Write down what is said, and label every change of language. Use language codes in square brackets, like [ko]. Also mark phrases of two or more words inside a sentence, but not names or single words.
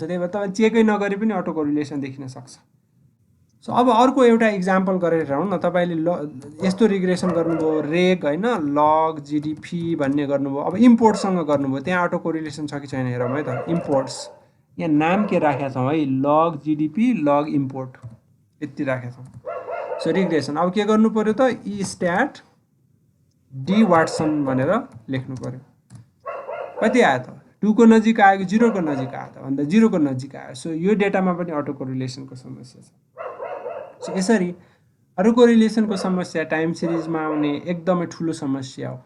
[ne] त्यही भएर तपाईँ चेकै नगरे पनि [en] auto correlation [ne] देखिन सक्छ। सो अब अर्को एउटा इक्जाम्पल गरेर हेरौँ न। तपाईँले यस्तो रिग्रेसन गर्नुभयो, रेग होइन, [en] log GDP [ne] भन्ने गर्नुभयो। अब इम्पोर्टसँग गर्नुभयो, त्यहाँ [en] auto correlation [ne] छ कि छैन हेरौँ है त। इम्पोर्ट्स यहाँ नाम के राखेका छौँ है, [en] log GDP log import [ne] यति राखेका छौँ। सो रिग्रेसन अब के गर्नु पर्यो त, [en] e stat d watson [ne] भनेर लेख्नु पर्यो। कति आयो त, 2 को नजिक आयो कि 0 को नजिक आयो त भन्दा 0 को नजिक आयो। सो यो डेटामा पनि [en] auto correlation [ne] समस्या छ। सो यसरी [en] auto correlation [ne] समस्या [en] time series [ne] आउने एकदमै ठुलो समस्या हो।